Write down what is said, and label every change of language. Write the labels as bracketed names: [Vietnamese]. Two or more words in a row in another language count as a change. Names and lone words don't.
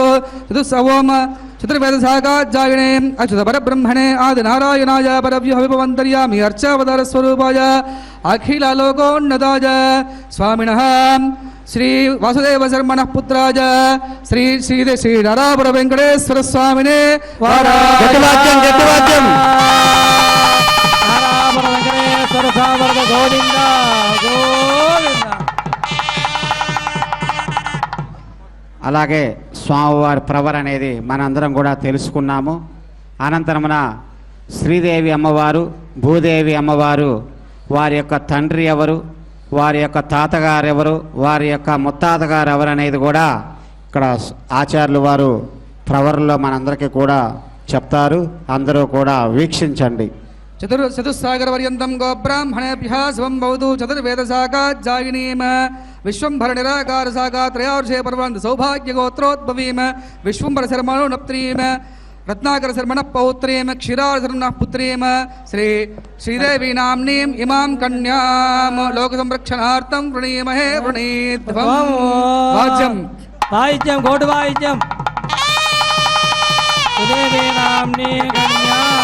[Sanskrit] ಓಂ ಚತುರ್ವೇದಸಾಗಾಜ್ಜಾಯಿಣೆ ಅಚ್ಯುತ ಪರಬ್ರಹ್ಮಣೆ ಆದಿನಾರಾಯಣಾಯ ಪರವ್ಯೂಹ ವಿಭವಾಂತರ್ಯಾಮಿ ಅರ್ಚಾವತಾರ ಸ್ವರೂಪಾಯ ಅಖಿಲ ಲೋಕೋನ್ನತಾಯ ಸ್ವಾಮಿನಃ ಶ್ರೀ ವಾಸುದೇವ ಶರ್ಮಣಃ ಪುತ್ರಾಯ ಶ್ರೀ ನಾರಾಪುರ ವೆಂಕಟೇಶ್ವರ ಸ್ವಾಮಿನೇ ಗೋವಿಂದ ಗೋವಿಂದ. [Telugu] అలాగే స్వామివారి ప్రవర్ అనేది మనందరం కూడా తెలుసుకున్నాము. అనంతరమున శ్రీదేవి అమ్మవారు, భూదేవి అమ్మవారు, వారి యొక్క తండ్రి ఎవరు, వారి యొక్క తాతగారు ఎవరు, వారి యొక్క ముత్తాతగారు ఎవరు అనేది కూడా ఇక్కడ ఆచార్యులు వారు ప్రవర్లో మనందరికీ కూడా చెప్తారు. అందరూ కూడా వీక్షించండి. [Sanskrit] చతుస్సాగర పర్యంతం గో బ్రాహ్మణేభ్యః స్వం భవతు. చతుర్వేదశాఖాజ్జాయినీం విశ్వంభర నిరాకార శాఖా త్రయార్షే పర్వంత సౌభాగ్య గోత్రోద్భవీం విశ్వంభర శర్మణో నప్త్రీం रत्नाकर शर्मण पौत्रीं क्षीरार शर्मण पुत्रीं श्रीदेवी नाम्नीं इमां कन्यां लोकसंरक्षणार्थं वृणीमहे वृणीध्वं वाद्यं घोटवाद्यं श्रीदेवी नाम्नी कन्या